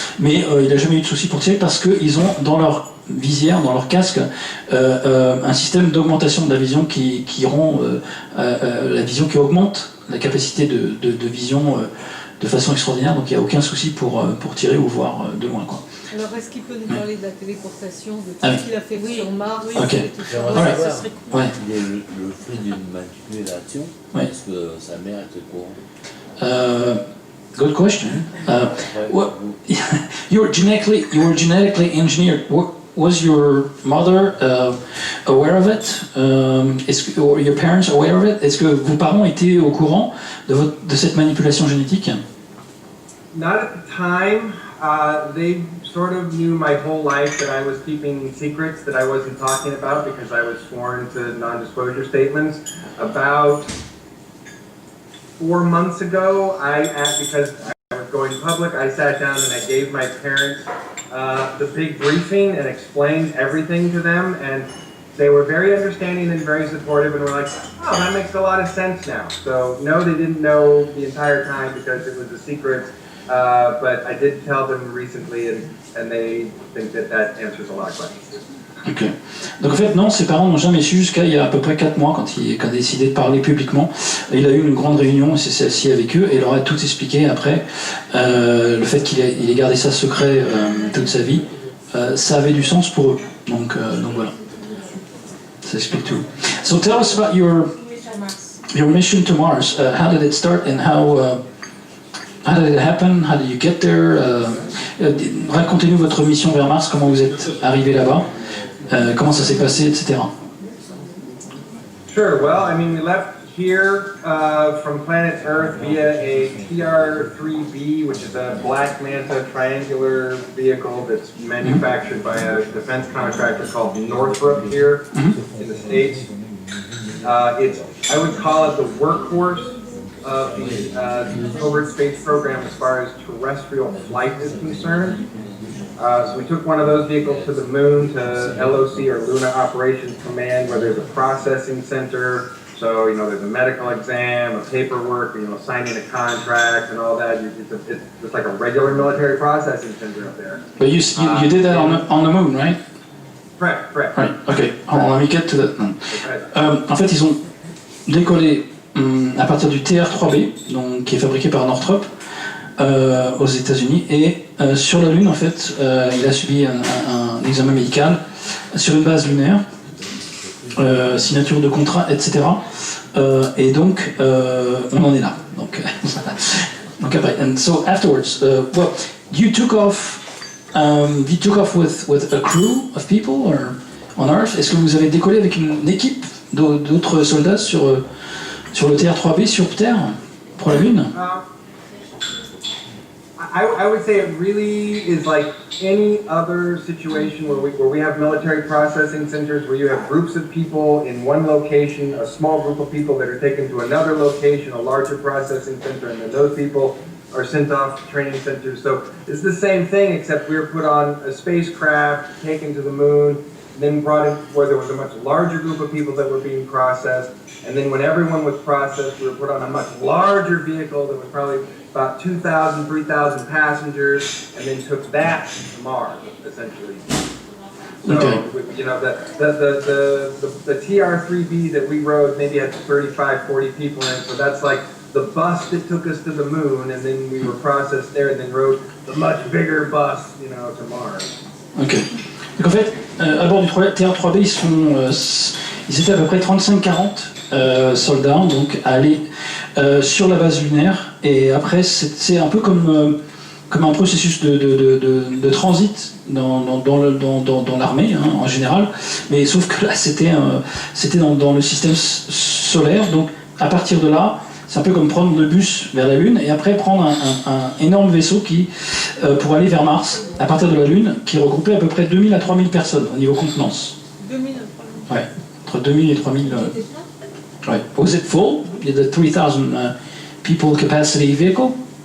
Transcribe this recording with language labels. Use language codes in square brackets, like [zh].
[fr] Mais il n'a jamais eu de soucis pour tirer parce qu'ils ont dans leur visière, dans leur casque, un système d'augmentation de la vision qui rend la vision, qui augmente la capacité de vision de façon extraordinaire. Donc il n'y a aucun souci pour tirer ou voir de loin, quoi. Alors, est-ce qu'il peut nous parler de la téléportation, de tout ce qu'il a fait sur Mars? Ok. Et tout ça. Ouais. Ça serait cool. Ouais. Il est le fruit d'une manipulation. Ouais. Est-ce que sa mère était au courant? [en] Good question. What you were genetically engineered. Was your mother aware of it? Or your parents aware of it? [fr] Est-ce que vos parents étaient au courant de cette manipulation génétique? [en] Not at the time. They sort of knew my whole life that I was keeping secrets that I wasn't talking about because I was sworn to non-disclosure statements. About 4 months ago, because I was going public, I sat down and I gave my parents the big briefing and explained everything to them, and they were very understanding and very supportive and were like, oh, that makes a lot of sense now. So no, they didn't know the entire time because it was a secret, but I did tell them recently, and they think that answers a lot of questions. [fr] Ok. Donc en fait, non, ses parents n'ont jamais su jusqu'à il y a à peu près 4 mois quand il a décidé de parler publiquement. Il a eu une grande réunion, il s'est assis avec eux et leur a tout expliqué après. Le fait qu'il ait gardé ça secret toute sa vie, ça avait du sens pour eux. Donc voilà. Ça explique tout. [en] So tell us about your mission to Mars. How did it start and how did it happen? How did you get there? [fr] Racontez-nous votre mission vers Mars, comment vous êtes arrivé là-bas. Comment ça s'est passé, etc. [en] Sure. Well, I mean, we left here from planet Earth via a TR-3B, which is a Black Manta triangular vehicle that's manufactured by a defense contractor called Northrop here in the States. I would call it the workhorse of the covert space program as far as terrestrial flight is concerned. So we took one of those vehicles to the moon, to LOC or Lunar Operations Command, where there's a processing center. So, there's a medical exam, a paperwork, signing a contract and all that. It's like a regular military processing center up there. But you did that on the moon, right? Correct. Right, okay. Let me get to that. [fr] En fait, ils ont décollé à partir du TR-3B, donc, qui est fabriqué par Northrop, aux États-Unis, et sur la Lune, en fait, il a subi un examen médical sur une base lunaire, signature de contrat, etc. Et donc, on en est là. Donc après, [en] and so afterwards, well, you took off with a crew of people or on Earth. [fr] Est-ce que vous avez décollé avec une équipe d'autres soldats sur le TR-3B sur Terre pour la Lune? [en] I would say it really is like any other situation where we have military processing centers where you have groups of people in one location, a small group of people that are taken to another location, a larger processing center, and then those people are sent off to training centers. So it's the same thing, except we were put on a spacecraft, taken to the moon, then brought in where there was a much larger group of people that were being processed. And then when everyone was processed, we were put on a much larger vehicle that was probably about 2,000, 3,000 passengers, and then took that to Mars, essentially. So, the TR-3B that we rode maybe had 35, 40 people in it, so that's like the bus that took us to the moon, and then we were processed there, and then rode the much bigger bus, to Mars. [fr] Ok. Donc en fait, à bord du TR-3B, ils étaient à peu près 35-40 soldats, donc à aller sur la base lunaire, et après c'est un peu comme un processus de transit dans l'armée en général, mais sauf que là c'était dans le système solaire, donc à partir de là c'est un peu comme prendre le bus vers la Lune et après prendre un énorme vaisseau pour aller vers Mars à partir de la Lune, qui regroupait à peu près 2000 à 3000 personnes au niveau contenance. 2000 à 3000. Ouais, entre 2000 et 3000. [en] Right. Was it full? Did the 3,000 people capacity vehicle?